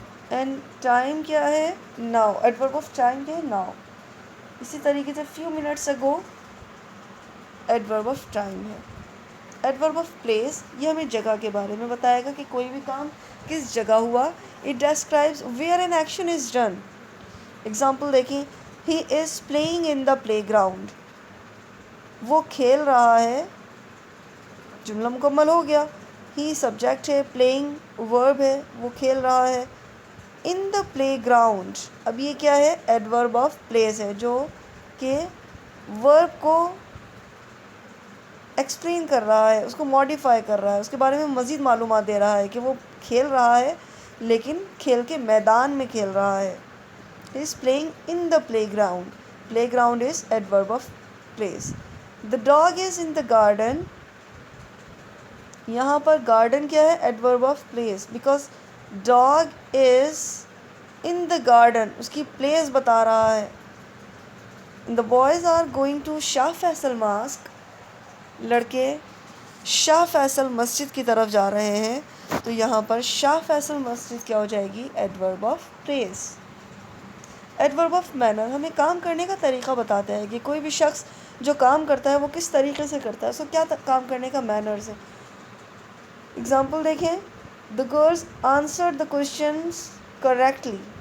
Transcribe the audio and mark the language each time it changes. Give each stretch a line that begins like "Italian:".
Urdu: And time کیا ہے؟ Now. Adverb of time کیا ہے؟ ناؤ. اسی طریقے سے
English: few minutes ago
Urdu: ایڈورب آف ٹائم ہے. ایڈورب آف پلیس یہ ہمیں جگہ کے بارے میں بتائے گا کہ کوئی بھی کام کس جگہ ہوا.
English: It describes where an action is done. Example دیکھیں, he is playing in the playground.
Urdu: وہ کھیل رہا ہے, جملہ مکمل ہو گیا. ہی سبجیکٹ ہے, پلئنگ ورب ہے, وہ کھیل رہا ہے.
English: in the playground,
Urdu: اب یہ کیا ہے, ایڈورب آف پلیس ہے جو کہ ورب کو ایکسپلین کر رہا ہے, اس کو ماڈیفائی کر رہا ہے, اس کے بارے میں مزید معلومات دے رہا ہے کہ وہ کھیل رہا ہے لیکن کھیل کے میدان میں کھیل رہا ہے.
English: He is playing in the playground. Playground is adverb of place. The dog is in the garden.
Urdu: یہاں پر garden کیا ہے,
English: adverb of place, because dog is in the garden.
Urdu: اس کی place بتا رہا ہے.
English: The boys are going to Shah Faisal mosque.
Urdu: لڑکے شاہ فیصل مسجد کی طرف جا رہے ہیں, تو یہاں پر شاہ فیصل مسجد کیا ہو جائے گی, adverb of place. Adverb of manner ہمیں کام کرنے کا طریقہ بتاتا ہے کہ کوئی بھی شخص جو کام کرتا ہے وہ کس طریقے سے کرتا ہے, اس کو کیا کام کرنے کا مینرز ہے.
English: Example دیکھیں, the girls answered the questions correctly.